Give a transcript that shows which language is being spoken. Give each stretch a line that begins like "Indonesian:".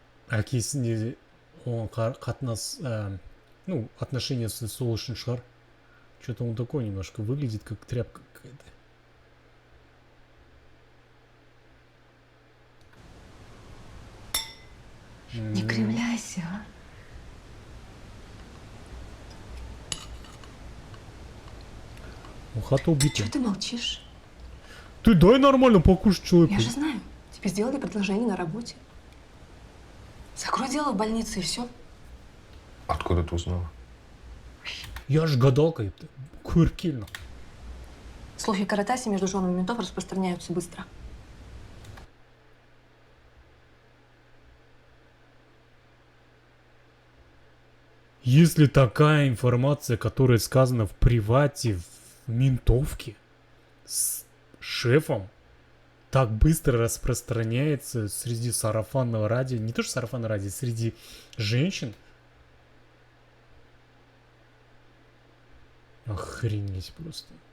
Kazakh: Әкесінде оған қатынас, отношениясы сол үшін шығар.
Russian: Что-то он такой немножко выглядит, как тряпка какая-то. Не кривляйся, а. Хата убита. Чего ты молчишь? Ты дай нормально покушать человеку. Я же знаю. Тебе сделали предложение на работе. Закрой дело в больнице и все. Откуда ты узнала? Я ж гадалка,
Kazakh: көріп келдім.
Russian: Слухи о Каратасе между женами ментов распространяются быстро. Если такая информация, которая сказана в привате, в ментовке, с шефом, так быстро распространяется среди сарафанного радио, не то что сарафанного радио, среди женщин, охренеть просто.